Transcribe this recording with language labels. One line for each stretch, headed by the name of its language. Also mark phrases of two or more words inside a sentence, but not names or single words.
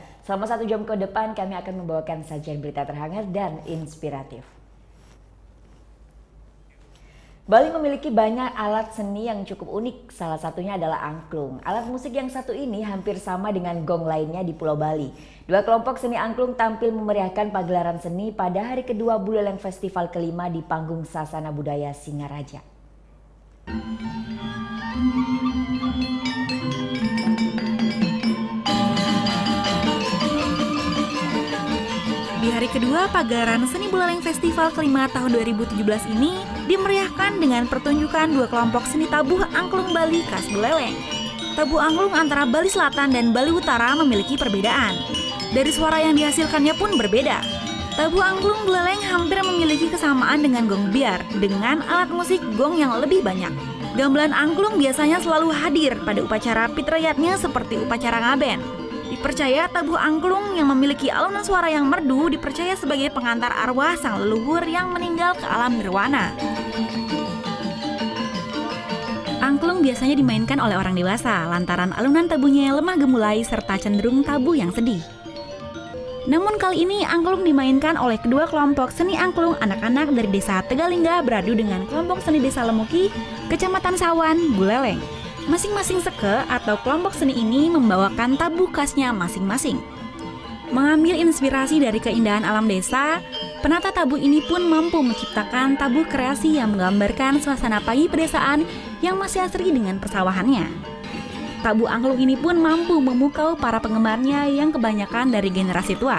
Indonesian: Selama 1 jam ke depan kami akan membawakan sajian berita terhangat dan inspiratif. Bali memiliki banyak alat seni yang cukup unik, salah satunya adalah angklung. Alat musik yang satu ini hampir sama dengan gong lainnya di Pulau Bali. Dua kelompok seni angklung tampil memeriahkan pagelaran seni pada hari kedua Buleleng Festival kelima di panggung Sasana Budaya Singaraja. Di hari kedua pagelaran Seni Buleleng Festival kelima tahun 2017 ini dimeriahkan dengan pertunjukan dua kelompok seni tabuh angklung Bali khas Buleleng. Tabuh angklung antara Bali Selatan dan Bali Utara memiliki perbedaan. Dari suara yang dihasilkannya pun berbeda. Tabuh angklung Buleleng hampir memiliki kesamaan dengan gong biar dengan alat musik gong yang lebih banyak. Gamelan angklung biasanya selalu hadir pada upacara pitrayatnya seperti upacara ngaben. Dipercaya tabuh angklung yang memiliki alunan suara yang merdu dipercaya sebagai pengantar arwah sang leluhur yang meninggal ke alam nirwana. Angklung biasanya dimainkan oleh orang dewasa lantaran alunan tabuhnya yang lemah gemulai serta cenderung tabuh yang sedih. Namun kali ini angklung dimainkan oleh kedua kelompok seni angklung anak-anak dari desa Tegalingga beradu dengan kelompok seni desa Lemuki, Kecamatan Sawan, Buleleng. Masing-masing seke atau kelompok seni ini membawakan tabuh khasnya masing-masing. Mengambil inspirasi dari keindahan alam desa, penata tabuh ini pun mampu menciptakan tabuh kreasi yang menggambarkan suasana pagi pedesaan yang masih asri dengan persawahannya. Tabuh angklung ini pun mampu memukau para penggemarnya yang kebanyakan dari generasi tua.